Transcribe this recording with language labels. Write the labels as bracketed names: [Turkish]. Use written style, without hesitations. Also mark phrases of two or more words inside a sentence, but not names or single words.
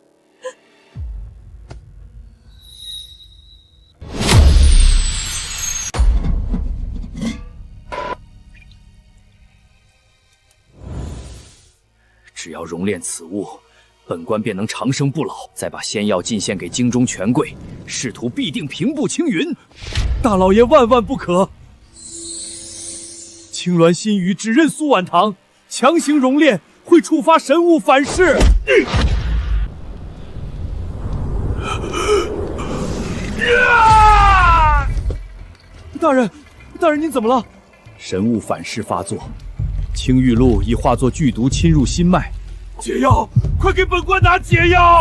[Chinese] 只要熔炼此物，本官便能长生不老。再把仙药进献給京中權貴，仕途必定平步青雲。大老爺萬萬不可！青鸞心語只認蘇婉堂，強行熔煉會觸發神物反噬。大人您怎麼了？神物反噬發作，青玉露已化作剧毒侵入心脈。解藥，快給本官拿解藥！